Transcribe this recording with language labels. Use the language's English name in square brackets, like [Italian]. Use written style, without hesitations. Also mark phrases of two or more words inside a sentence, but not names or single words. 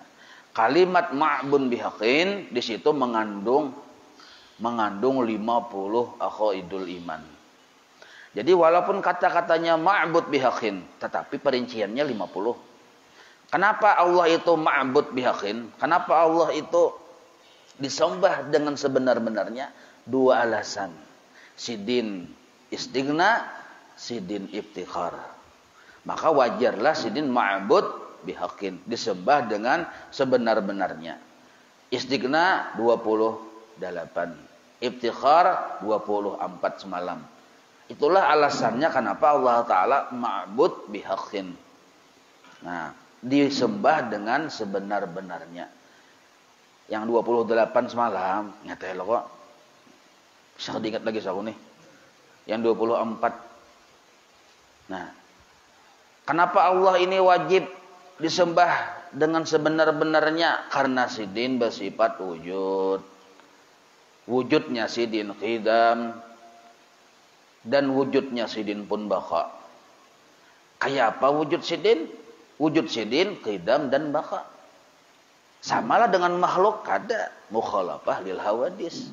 [Indonesian] Kalimat [Arabic] معبود بحق [Indonesian] di situ mengandung 50 [Arabic] عقائد الإيمان. [Indonesian] Jadi walaupun kata-katanya [Arabic] معبود بحق, [Indonesian] tetapi perinciannya 50. Kenapa Allah itu [Arabic] معبود بحق? [Indonesian] Kenapa Allah itu disembah dengan sebenar-benarnya? Dua alasan. Sidin istighna, sidin iftikhar. Maka wajarlah sidin [Arabic] معبود بحق, [Indonesian] disembah dengan sebenar-benarnya. Istighna 28, iftikhar 24 semalam. Itulah alasannya kenapa Allah Ta'ala [Arabic] معبود بحق. [Indonesian] Nah, disembah dengan sebenar-benarnya. Yang 28 semalam, nyata lo kok. Bisa diingat lagi saya nih. Yang 24. Nah, kenapa Allah ini wajib disembah dengan sebenar-benarnya? Karena sidin bersifat wujud. Wujudnya sidin qidam dan wujudnya sidin pun baqa. Kayak apa wujud sidin? Wujud sidin qidam dan baqa. Samalah dengan makhluk, kada [Arabic] مخالفة للحوادث.